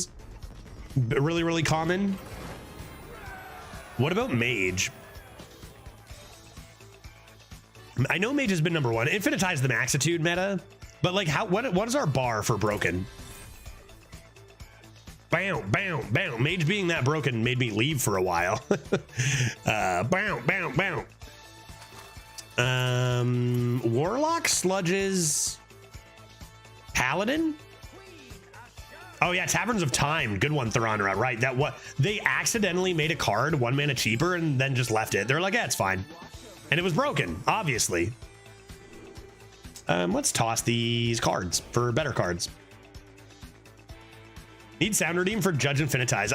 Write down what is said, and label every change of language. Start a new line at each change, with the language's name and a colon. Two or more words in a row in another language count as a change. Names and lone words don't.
English: Really, really common. What about mage? I know mage has been number 1. Infinitize the maxitude meta, but like what is our bar for broken? Bam, bam, bam. Mage being that broken made me leave for a while. Bam, bam, bam. Warlock, Sludges, Paladin. Oh yeah, Taverns of Time. Good one, Theronra. Right, that what they accidentally made a card 1 mana cheaper and then just left it. They're like, yeah, it's fine, and it was broken, obviously. Let's toss these cards for better cards. Need sound redeem for Judge Infinitize.